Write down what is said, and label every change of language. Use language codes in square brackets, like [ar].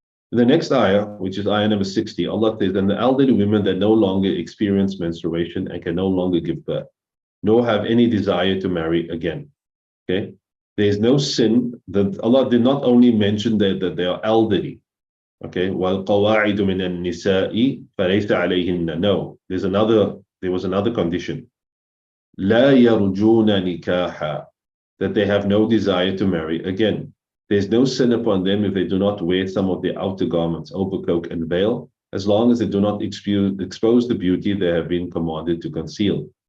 [en] In the next ayah, which is ayah number 60, Allah says, and the elderly women that no longer experience menstruation and can no longer give birth, nor have any desire to marry again. Okay? There is no sin that Allah did not only mention that they are elderly. [ar] Okay, وَالْقَوَاعِدُ مِنَ النِّسَاءِ فَلَيْسَ عَلَيْهِنَّ. [en] No, there was another condition. [ar] لَا يَرْجُونَ نِكَاحًا, [en] that they have no desire to marry again. There's no sin upon them if they do not wear some of the outer garments, overcoat and veil, as long as they do not expose the beauty they have been commanded to conceal.